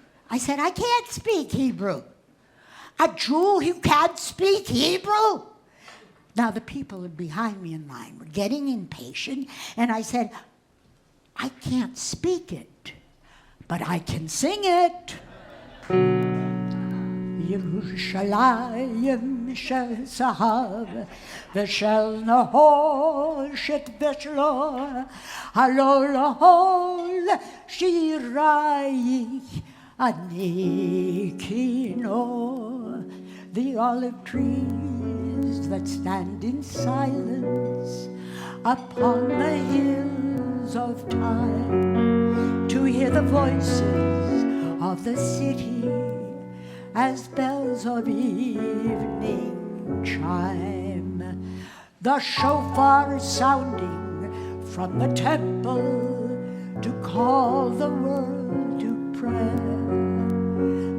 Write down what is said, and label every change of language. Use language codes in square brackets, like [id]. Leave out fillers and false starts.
[en] I said, "I can't speak Hebrew." "A Jew who can't speak Hebrew?" Now the people behind me in line were getting impatient, and I said, "I can't speak it, but I can sing it." [he] ירושלים של זהב ושל נחושת ושלו, הלא להול שירייך אני כינור. [en] The olive trees that stand in silence upon the hills of time, to hear the voices of the city as bells of evening chime, the shofar sounding from the temple to call the world to prayer.